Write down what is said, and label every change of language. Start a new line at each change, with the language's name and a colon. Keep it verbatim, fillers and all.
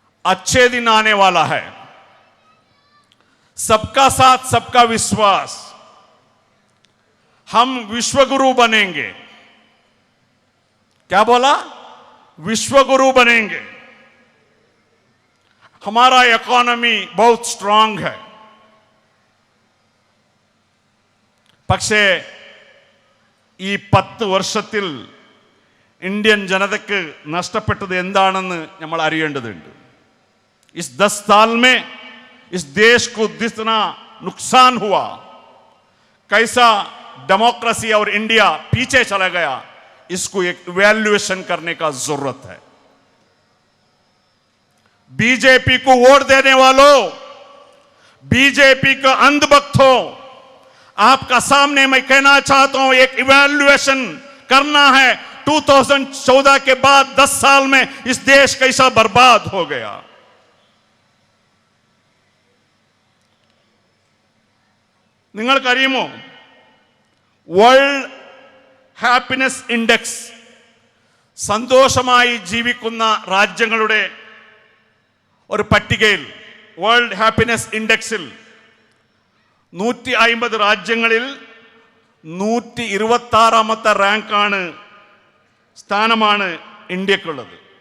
Hindi: अच्छे दिन आने वाला है, सबका साथ सबका विश्वास, हम विश्वगुरु बनेंगे। क्या बोला? विश्वगुरु बनेंगे, हमारा इकोनॉमी बहुत स्ट्रांग है।
Malayalam: പക്ഷേ ഈ പത്ത് വർഷത്തിൽ ഇന്ത്യൻ ജനതയ്ക്ക് നഷ്ടപ്പെട്ടത് എന്താണെന്ന് നമ്മൾ അറിയേണ്ടതുണ്ട്.
Hindi: इस दस साल में इस देश को जितना नुकसान हुआ, कैसा डेमोक्रेसी और इंडिया पीछे चला गया, इसको एक इवैल्यूएशन करने का जरूरत है। बीजेपी को वोट देने वालों, बीजेपी का अंधभक्तों, आपका सामने मैं कहना चाहता हूं, एक इवैल्यूएशन करना है। दो हज़ार चौदह के बाद दस साल में इस देश कैसा बर्बाद हो गया।
Malayalam: നിങ്ങൾക്കറിയുമോ, വേൾഡ് ഹാപ്പിനെസ് ഇൻഡെക്സ്, സന്തോഷമായി ജീവിക്കുന്ന രാജ്യങ്ങളുടെ ഒരു പട്ടികയിൽ, വേൾഡ് ഹാപ്പിനെസ് ഇൻഡെക്സിൽ നൂറ്റി അയിമ്പത് രാജ്യങ്ങളിൽ നൂറ്റി ഇരുപത്തി ആറാമത്തെ റാങ്കാണ്, സ്ഥാനമാണ് ഇന്ത്യക്കുള്ളത്.